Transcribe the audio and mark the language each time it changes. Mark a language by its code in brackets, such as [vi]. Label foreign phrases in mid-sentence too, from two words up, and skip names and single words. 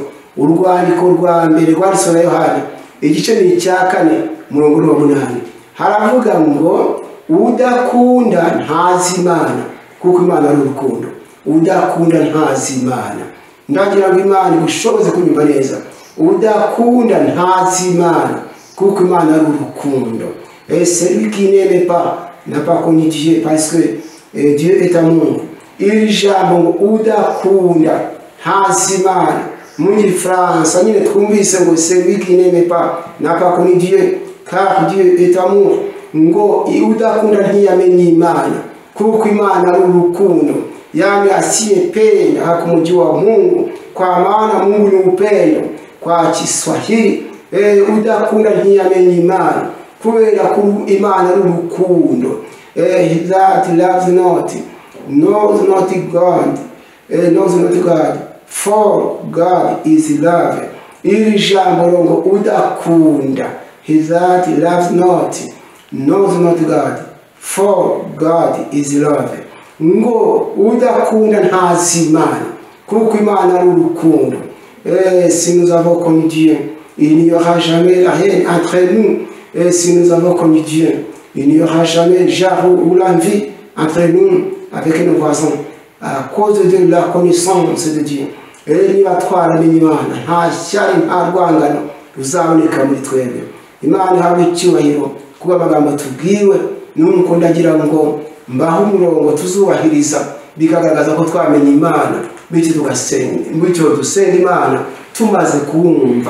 [rw] Urwandiko rwa mbere rwanditswe na Yohana igice ni cya 4 umurongo wa 8 haravuga ngo udakunda ntazi Imana kuko Imana ari urukundo. Udakunda ntazi Imana. Ndagira ngo Imana igushoboze kunyumva neza. Udakunda ntazi Imana kuko Imana ari urukundo. [fr] Et celui qui n'aime pas n'a pas connu Dieu parce que Dieu est amour. [rw] Iri jambo ngo udakunda ntazi Imana mu Gifaransa nyine twumvise ngo [fr] celui qui n'aime pas n'a pas connu Dieu car Dieu est amour. [rw] Ngo udakunda ntiyamenye Imana kuko Imana ari urukundo. [sw] Yani asiyependa hakumjua Mungu, kwa maana Mungu ni upendo. Kwa Kiswahili [rw] udakunda ntiyamenye Imana kubera ko Imana ari urukundo. [en] He that loves not knows not God, knows not God, for God is love. [rw] Iri jambo ngo udakunda, [en] he that loves not knows not God, for God is love. [rw] Ngo udakunda ntazi Imana kuko Imana ari urukundo. [fr] Si nous avons connu Dieu, il n'y aura jamais rien entre nous. Et si nous avons connu Dieu, il n'y aura jamais jarou ou l'envie entre nous avec nos voisins à cause de la connaissance de Dieu. [rw] Et niba twaramenye Imana nta shyari nta rwangano ruzaboneka muri twebwe. Imana ihabwe icyubahiro kuba amagambo tubwiwe. Nuko ndagira ngo mbaho umurongo tuzubahiriza bikagaragaza ko twamenye Imana, bityo dusenga Imana tumaze kuwumva.